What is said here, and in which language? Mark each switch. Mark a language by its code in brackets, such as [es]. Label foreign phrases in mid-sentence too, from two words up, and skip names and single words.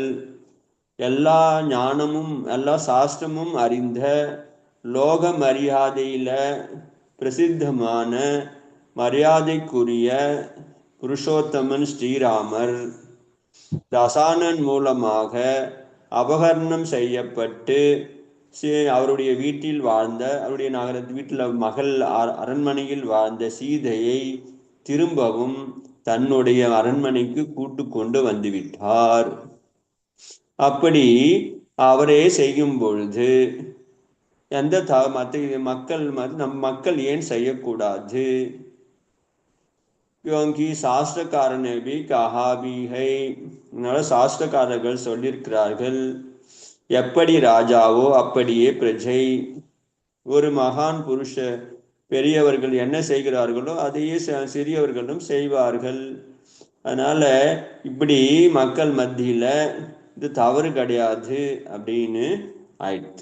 [ta] எல்லா ஞானமும் எல்லா சாஸ்திரமும் அறிந்த லோக மரியாதையில பிரசித்தமான மரியாதைக்குரிய புருஷோத்தமன் ஸ்ரீராமர் தசானன் மூலமாக அபகரணம் செய்யப்பட்டு அவருடைய வீட்டில் வாழ்ந்த, அவருடைய வீட்டில் மகள் அரண்மனையில் வாழ்ந்த சீதையை திரும்பவும் தன்னுடைய அரண்மனைக்கு கூட்டு கொண்டு வந்துவிட்டார். அப்படி அவரே செய்யும் பொழுது எந்த மக்கள் ஏன் செய்யக்கூடாது? [hi] क्योंकि शास्त्रकार ने भी कहा भी है, [ta] சாஸ்திரக்காரர்கள் சொல்லியிருக்கிறார்கள், எப்படி ராஜாவோ அப்படியே பிரஜை. ஒரு மகான் புருஷ பெரியவர்கள் என்ன செய்கிறார்களோ அதையே சிறியவர்களும் செய்வார்கள். அதனால இப்படி மக்கள் மத்தியில இது தவறு கிடையாது அப்படின்னு ஆயிடுச்சு.